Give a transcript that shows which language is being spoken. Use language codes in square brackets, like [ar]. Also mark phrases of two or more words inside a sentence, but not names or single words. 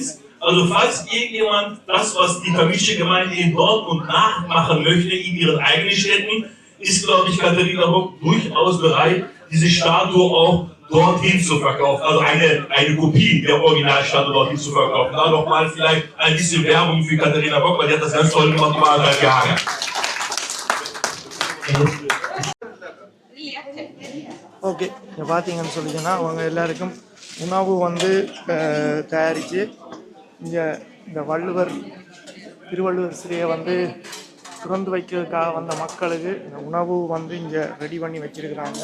[de] Also falls irgendjemand das, was die tamilische Gemeinde in Dortmund nachmachen möchte in ihren eigenen Städten, ist, glaube ich, Katharina Bock durchaus bereit, diese Statue auch dorthin zu verkaufen. Also eine Kopie der Originalstatue dorthin zu verkaufen. Da nochmal vielleicht ein bisschen Werbung für Katharina Bock, weil die hat das ganz toll gemacht, über 1,5 Jahre. [ta] ஓகே, இங்கே பார்த்தீங்கன்னு சொல்லிங்கன்னா அவங்க எல்லாருக்கும் உணவு வந்து தயாரித்து இங்கே இந்த திருவள்ளுவர் சிலையை வந்து திறந்து வைக்கிறதுக்காக வந்த மக்களுக்கு இந்த உணவு வந்து இங்கே ரெடி பண்ணி வச்சிருக்கிறாங்க.